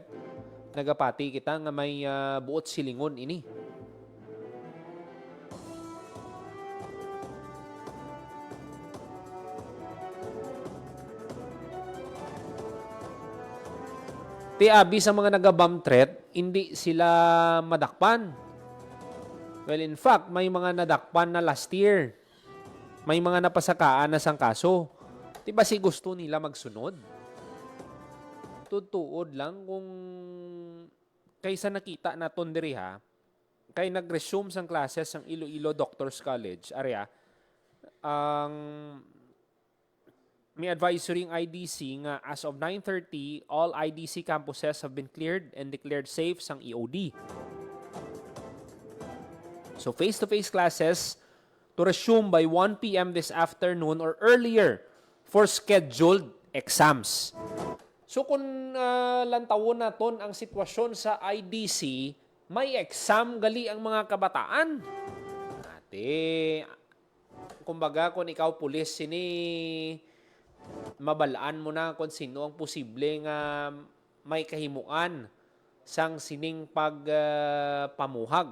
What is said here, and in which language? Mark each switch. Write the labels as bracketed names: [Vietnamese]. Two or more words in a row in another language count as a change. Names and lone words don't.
[Hiligaynon] Nagapati kita nga may buot silingon ini. Ti abi sa mga naga-bomb threat, hindi sila madakpan. [English] Well, in fact, [Hiligaynon] may mga nadakpan na [English] last year. [Hiligaynon] May mga napasakaan na sang kaso. Di ba si gusto nila magsunod? Tutuod lang kung kaysa nakita naton diri ha, kay nag-resume sang classes sang Iloilo Doctors College, area, ang may advisory ng IDC nga [English] as of 9:30, all IDC campuses have been cleared and declared safe [Hiligaynon] sang EOD. [English] So face-to-face classes to resume by 1 p.m. this afternoon or earlier for scheduled exams. [Hiligaynon] So kung lantawon naton ang sitwasyon sa IDC, may exam gali ang mga kabataan. Ate, kumbaga kung ikaw pulis sini, mabalaan mo na kung sino ang posible nga may kahimuan sang sining pagpamuhag.